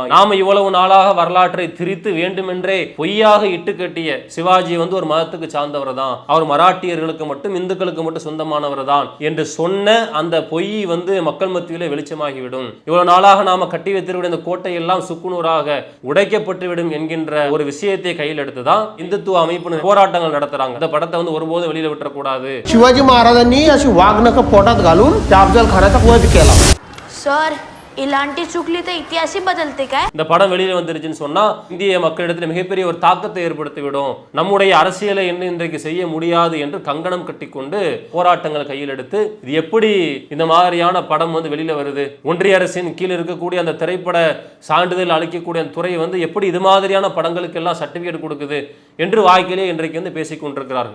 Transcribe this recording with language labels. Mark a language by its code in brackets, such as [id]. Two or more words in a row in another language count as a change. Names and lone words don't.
[ta] நாம இவ்வளவு நாளாக வரலாற்றை திரித்து வேண்டுமென்றே பொய்யாக இட்டு கட்டிய சிவாஜி வந்து ஒரு மதத்துக்கு சார்ந்தவர் தான், அவர் மராட்டியர்களுக்கு மட்டும் இந்துக்களுக்கு மட்டும் சொந்தமானவர் தான் என்று சொன்ன அந்த பொய் வந்து மக்கள் மத்தியிலே வெளிச்சமாகிவிடும். இவ்வளவு நாளாக நாம கட்டி வைத்திருக்கிற இந்த கோட்டை எல்லாம் சுக்குநூறாக உடைக்கப்பட்டுவிடும் என்கின்ற ஒரு விஷயத்தை கையில் எடுத்துதான் இந்துத்துவ அமைப்பு போராட்டங்கள் நடத்துறாங்க. இந்த படத்தை வந்து ஒருபோதும் வெளியில விட்டுறக்கூடாது. [mr] शिवाजी महाराजांनी अशी वाघनख पोटात घालून त्या अफजल खानाचा वध केला. सर इलांटी चुकली तर इतिहासही बदलते काय? [ta] இந்த படம் வெளியில வந்துருச்சுன்னு சொன்னா இந்திய மக்களிடத்தில் மிகப்பெரிய ஒரு தாக்கத்தை ஏற்படுத்திவிடும். நம்முடைய அரசியலை என்ன இன்றைக்கு செய்ய முடியாது என்று கங்கணம் கட்டிக்கொண்டு போராட்டங்கள் கையில் எடுத்து இது எப்படி இந்த மாதிரியான படம் வந்து வெளியில வருது, ஒன்றிய அரசின் கீழ் இருக்கக்கூடிய அந்த திரைப்பட சான்றிதழ் அளிக்கக்கூடிய அந்த துறை வந்து எப்படி இது மாதிரியான படங்களுக்கு எல்லாம் சர்டிபிகேட் கொடுக்குது என்று வாய்க்கிலே இன்றைக்கு வந்து பேசிக் கொண்டிருக்கிறார்கள்.